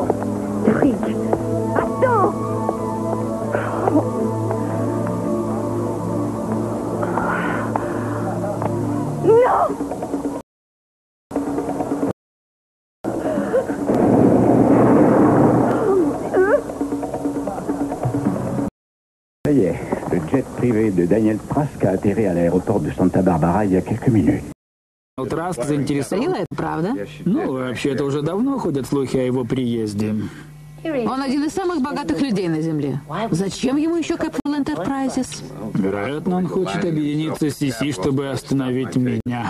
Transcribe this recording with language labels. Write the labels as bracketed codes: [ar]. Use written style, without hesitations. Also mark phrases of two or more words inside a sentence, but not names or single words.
[fr] Rick, attends! Non! Ça y est, le jet privé de Daniel Trask a atterri à l'aéroport de Santa Barbara il y a quelques minutes. [ru] Траск заинтересован. Рила, это правда? Ну, вообще-то уже давно ходят слухи о его приезде. Он один из самых богатых людей на Земле. Зачем ему еще Capital Enterprises? Вероятно, он хочет объединиться с Сиси, чтобы остановить меня.